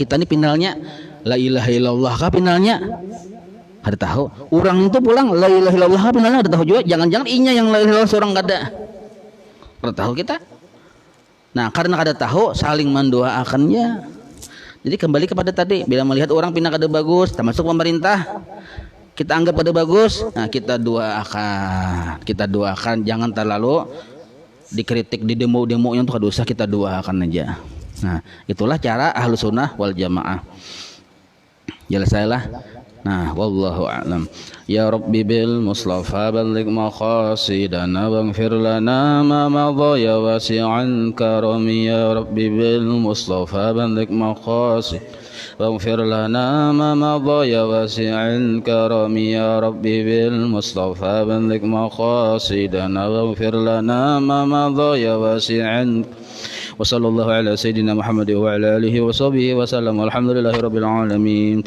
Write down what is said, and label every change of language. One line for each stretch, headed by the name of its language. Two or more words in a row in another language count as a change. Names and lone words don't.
Banjar: Kita ini finalnya
Arabic: لا إله إلا الله
Banjar: kah finalnya? Kada tahu. Orang itu pulang
Arabic: لا إله إلا الله
Banjar: kah finalnya kada tahu juga. Jangan-jangan inya yang
Arabic: لا إله إلا الله
Banjar: seorang kada tahu kita. Nah, karena kada tahu saling mendoakannya. Jadi kembali kepada tadi, bila melihat orang pindah kada bagus, termasuk pemerintah, kita anggap pada bagus, nah kita doakan, jangan terlalu dikritik di demo-demo yang tuh dosa, kita doakan aja. Nah, itulah cara
Arabic: أهل السنة والجماعة.
Banjar: Jelas saya lah. Nah,
Arabic: والله أعلم. يا ربي بالمصطفى بلغ مقاصدنا واغفر لنا ما مضى يا واسع الكرم. يا ربي بالمصطفى بلغ مقاصد واغفر لنا ما مضى يا واسع الكرم يا ربي بالمصطفى بلغ مقاصدنا واغفر لنا ما مضى يا واسع. وصلى الله على سيدنا محمد وعلى آله وصحبه وسلم والحمد لله رب العالمين.